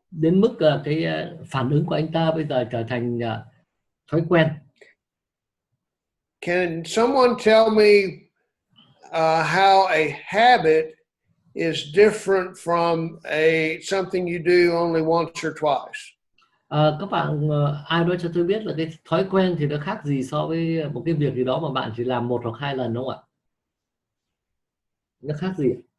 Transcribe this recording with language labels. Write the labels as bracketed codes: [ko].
[vi] Đến mức cái phản ứng của anh ta bây giờ trở thành thói quen. [en] Can someone tell me how a habit is different from something you do only once or twice? [vi] Các bạn ai đó cho tôi biết là cái thói quen thì nó khác gì so với một cái việc gì đó mà bạn chỉ làm 1 hoặc 2 lần, đúng không ạ? Nó khác gì?